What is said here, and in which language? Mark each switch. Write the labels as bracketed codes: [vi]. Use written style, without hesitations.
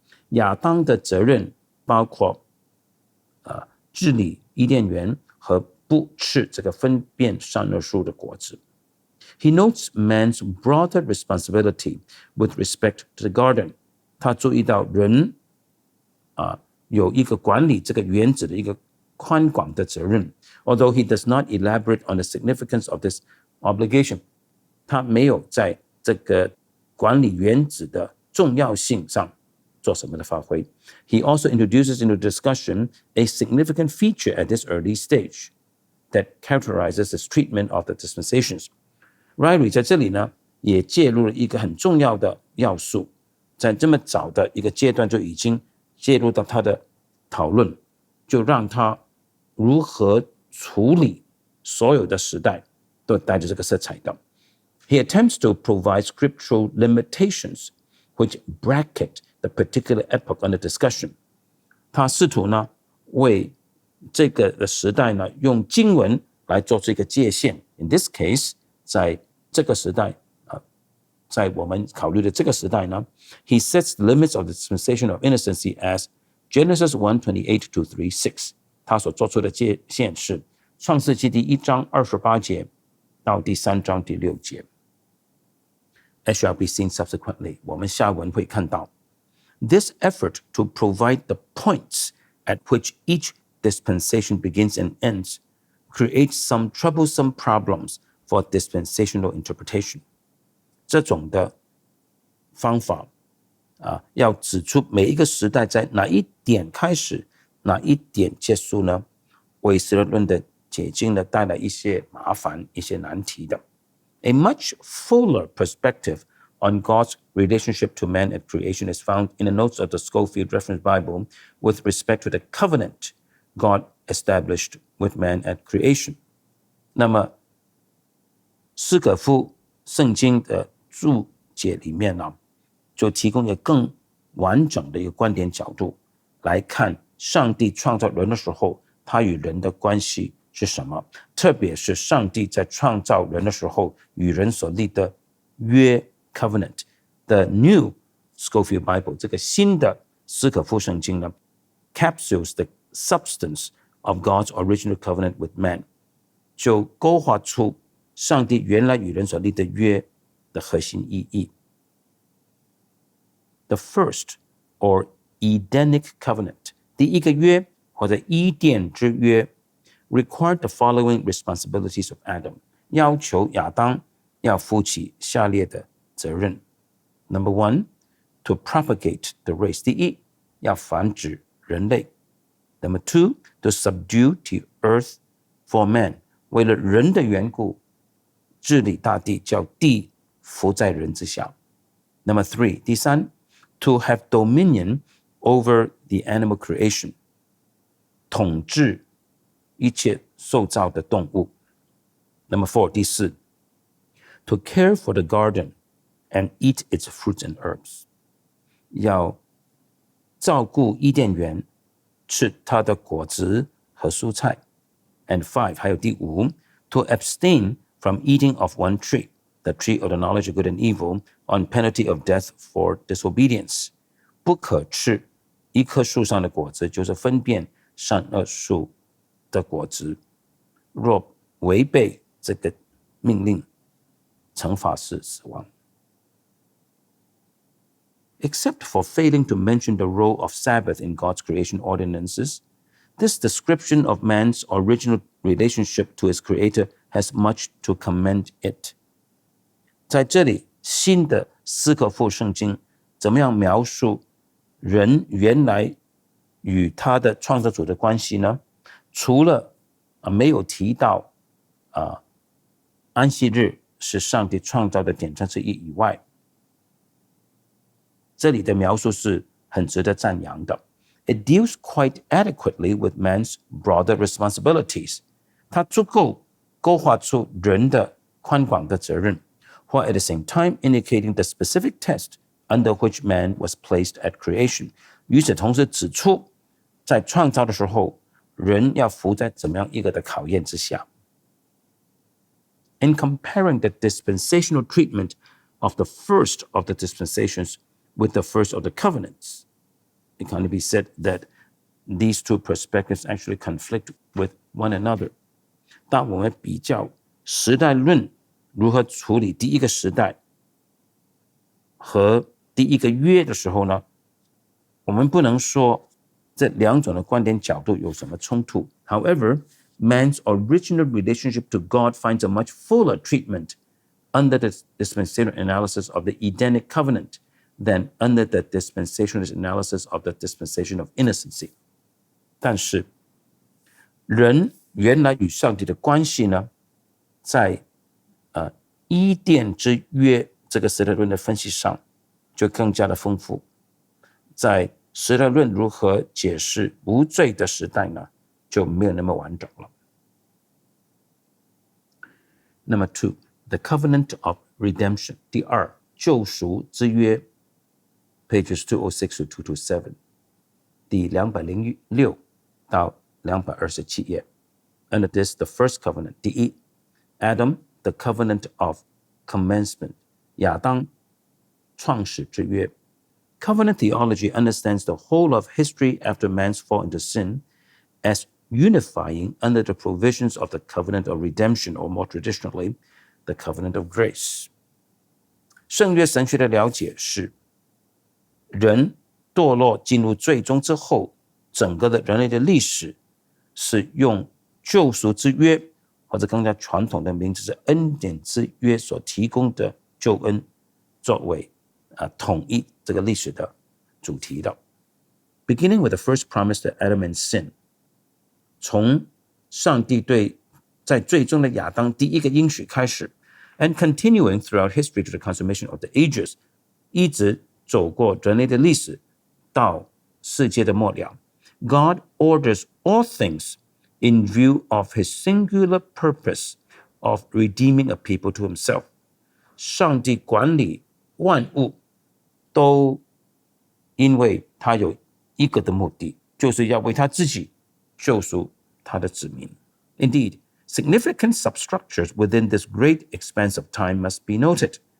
[zh] 亚当的责任包括治理伊甸园和不吃这个分辨善恶树的果子。 [en] He notes man's broader responsibility with respect to the garden. [zh] 他注意到人有一个管理这个园子的一个宽广的责任。 [en] Although he does not elaborate on the significance of this obligation, [zh] 他没有在这个管理园子的重要性上做什么的发挥。 [en] He also introduces into discussion a significant feature at this early stage that characterizes the treatment of the dispensations. [zh] Ryrie 在这里呢，也介入了一个很重要的要素，在这么早的一个阶段就已经介入到他的讨论，就让他如何处理所有的时代都带着这个色彩的。 [en] He attempts to provide scriptural limitations which bracket the particular epoch under discussion. [zh] 他试图呢为这个的时代呢用经文来做出一个界限。 [en] In this case, [zh] 在这个时代在我们考虑的这个时代呢 [en] he sets the limits of the dispensation of innocency as Genesis 1:28 to 36. [zh] 他所做出的界限是创世纪第1章28节到第3章第6节。 [en] As shall be seen subsequently, [zh] 我们下文会看到 [en] This effort to provide the points at which each dispensation begins and ends creates some troublesome problems for dispensational interpretation. [zh] 这种的方法要指出每一个时代在哪一点开始，哪一点结束呢？为时代论的解经呢带来一些麻烦、一些难题的。 [en] A much fuller perspective on God's relationship to man at creation is found in the notes of the Schofield Reference Bible with respect to the covenant God established with man at creation. [zh] 那么斯可夫圣经的注解里面呢，就提供一个更完整的一个观点角度来看上帝创造人的时候，他与人的关系是什么，特别是上帝在创造人的时候与人所立的约 covenant。 [en] The New Schofield Bible [zh] 这个新的斯可夫圣经呢 [en] capsules the substance of God's original covenant with man， [zh] 就勾画出上帝原来与人所立的约的核心意义。 [en] The first or Edenic covenant， [zh] 第一个约或者伊甸之约 [en] required the following responsibilities of Adam， [zh] 要求亚当要负起下列的责任。 [en] Number one, to propagate the race， [zh] 第一，要繁殖人类。 [en] Number two, to subdue the earth for man， [zh] 为了人的缘故治理大地，叫地服在人之下。 [en] Number three， [zh] 第三， [en] to have dominion over the animal creation， [zh] 统治一切受造的动物。 [en] Number four， [zh] 第四， [en] to care for the garden and eat its fruits and herbs， [zh] 要照顾伊甸园，吃它的果子和蔬菜。 [en] And five， [zh] 还有第五， [en] to abstain from eating of one tree， the tree of the knowledge of good and evil, on penalty of death for disobedience， [zh] 不可吃一棵树上的果子，就是分辨善恶树的果子，若违背这个命令，惩罚是死亡。 [en] Except for failing to mention the role of Sabbath in God's creation ordinances, this description of man's original relationship to his creator has much to commend it. [zh] 在这里，新的斯可夫圣经怎么样描述人原来与他的创造主的关系呢？除了没有提到安息日是上帝创造的典章之一以外，这里的描述是很值得赞扬的。 [en] It deals quite adequately with man's broader responsibilities. [zh] 它足够勾画出人的宽广的责任， [en] while at the same time indicating the specific test under which man was placed at creation. [zh] 与此同时指出，在创造的时候，人要服在怎么样一个的考验之下。 [en] In comparing the dispensational treatment of the first of the dispensations with the first of the covenants, it can be said that these two perspectives actually conflict with one another. [zh] 当我们比较时代论如何处理第一个时代和第一个约的时候呢，我们不能说这两种的观点角度有什么冲突。 [en] However, man's original relationship to God finds a much fuller treatment under the dispensational analysis of the Edenic covenant than under the dispensationalist analysis of the dispensation of innocency. [zh] 但是人原来与上帝的关系呢，在伊甸之约这个时代论的分析上就更加的丰富。在时代论如何解释无罪的时代呢，就没有那么完整了。 [en] Number two, the covenant of redemption. [zh] 第二，救赎之约 [en] pages 206 to 227， [zh] 第206到227页。 [en] Under this, the first covenant. [zh] 第一 [en] Adam, the covenant of commencement. [zh] 亚当创始之约。 [en] Covenant theology understands the whole of history after man's fall into sin as unifying under the provisions of the covenant of redemption, or more traditionally, the covenant of grace. [zh] 圣约神学的了解是，人堕落进入最终之后，整个的人类的历史是用救赎之约，或者更加传统的名字是恩典之约所提供的救恩，作为统一这个历史的主题的。 [en] Beginning with the first promise to Adam and sin， [zh] 从上帝对在最终的亚当第一个应许开始， [en] and continuing throughout history to the consummation of the ages， [zh] 一直走过人类的历史到世界的末了。 [en] God orders all things in view of his singular purpose of redeeming a people to himself。 [zh] 上帝管理万物都因为他有一个的目的，就是要为他自己救赎他的子民。 [en] Indeed, significant substructures within this great expanse of time must be noted。